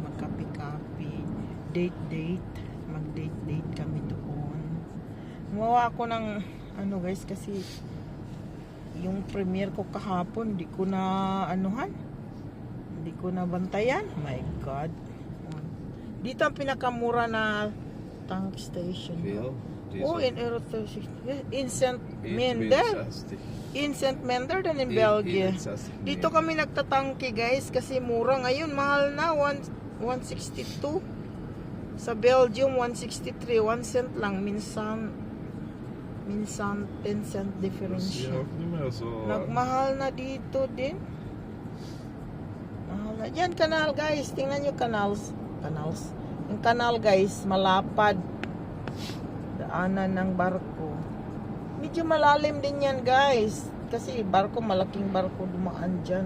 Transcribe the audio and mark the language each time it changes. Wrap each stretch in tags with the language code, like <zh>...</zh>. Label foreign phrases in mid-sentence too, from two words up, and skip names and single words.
<tl>Magkapi-kapi. Date. Mag-date kami doon. Gumawa ako ng ano, guys, kasi yung premiere ko kahapon, di ko na anuhan. Hindi ko na bantayan.</tl> <en>My God.</en> <tl>Dito ang pinakamura na tank station.</tl> <nl>Veel? Oh, in Euro 36. In St. Mender. 62. In St. Mender dan in België.</nl> <tl>Dito kami nagtatangke, guys, kasi mura. Ngayon mahal na, 162. Sa Belgium 163, 1 cent lang, minsan 10 cent</tl> <nl>Dat difference is hier</nl> <tl>siya.</tl> <nl>ook niet meer zo.</nl> <tl>Nagmahal na dito din. Mahal na. Yan, kanal, guys. Tingnan nyo canals. Yung kanal, guys, malapad. Daanan ng barko. Medyo malalim din yan, guys. Kasi barko, malaking barko dumaan dyan.</tl>